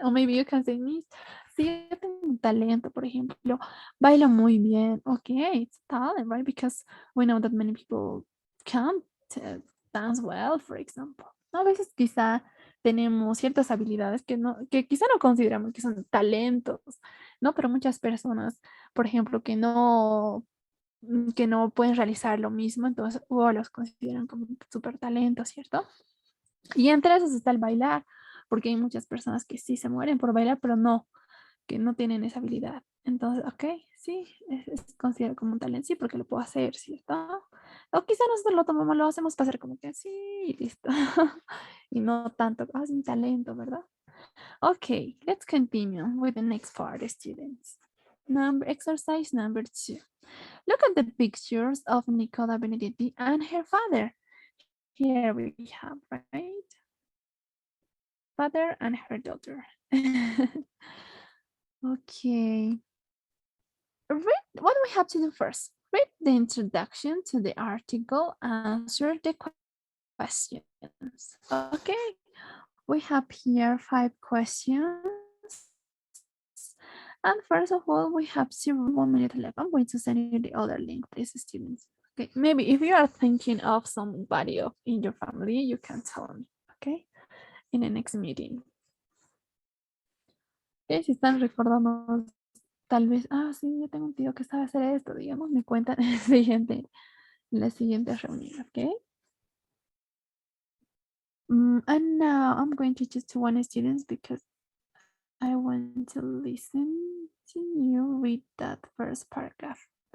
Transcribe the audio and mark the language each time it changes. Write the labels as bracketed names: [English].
[English] Or maybe you can say, [Spanish] Miss, sí, yo tengo un talento, por ejemplo, bailo muy bien. [English] Okay, it's talent, right? Because we know that many people can't dance well, for example. [Spanish] A veces quizá tenemos ciertas habilidades que quizá no consideramos que son talentos, ¿no? Pero muchas personas, por ejemplo, que no pueden realizar lo mismo, entonces o los consideran como súper talentos, ¿cierto? Y entre esos está el bailar, porque hay muchas personas que sí se mueren por bailar, pero no, que no tienen esa habilidad. Entonces, ok, sí, es considerado como un talento, sí, porque lo puedo hacer, ¿cierto? O quizá nosotros lo tomamos, lo hacemos pasar como que sí, listo. Y no tanto, es un talento, ¿verdad? [English] Okay, let's continue with the next part, students. Exercise number 2. Look at the pictures of Nicola Benedetti and her father. Here we have, right? Father and her daughter. Okay. Read what do we have to do first? Read the introduction to the article, answer the questions. Okay. We have here 5 questions. And first of all, we have 1 minute left. I'm going to send you the other link, please, students. Okay, maybe if you are thinking of somebody in your family, you can tell me, okay, in the next meeting. [Spanish] Okay, si están recordando, tal vez, sí, yo tengo un tío que sabe hacer esto, digamos, me cuentan en la siguiente reunión, okay? [English] And now I'm going to choose 1 students because I want to listen to you read that first paragraph.